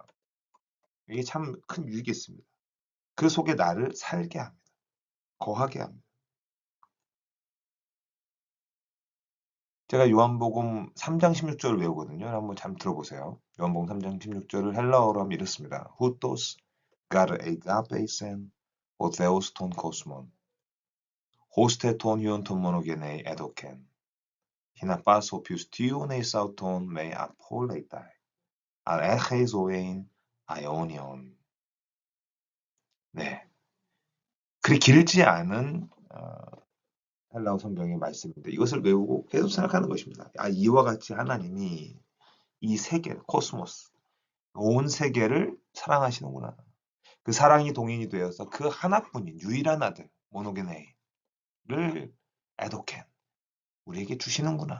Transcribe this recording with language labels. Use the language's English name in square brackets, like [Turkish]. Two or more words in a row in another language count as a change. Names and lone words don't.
[Korean] 이게 참 큰 유익이 있습니다. 그 속에 나를 살게 합니다. 거하게 합니다. 제가 요한복음 3장 16절을 외우거든요. 한번 잠 들어보세요. 요한복음 3장 16절을 헬라어로 하면 이렇습니다. [Greek] Οὕτως γὰρ ἠγάπησεν ὁ θεὸς τὸν κόσμον ὥστε τὸν υἱὸν τὸν μονογενῆ ἔδωκεν ἵνα πᾶς ὁ πιστεύων εἰς αὐτὸν μὴ ἀπόληται ἀλλ᾽ ἔχῃ ζωὴν αἰώνιον. [Korean] 네. 그리 길지 않은 헬라어 성경의 말씀인데 이것을 외우고 계속 생각하는 것입니다. 아, 이와 같이 하나님이 이 세계, 코스모스, 온 세계를 사랑하시는구나. 그 사랑이 동인이 되어서 그 하나뿐인 유일한 아들 모노게네를 에도켄 우리에게 주시는구나.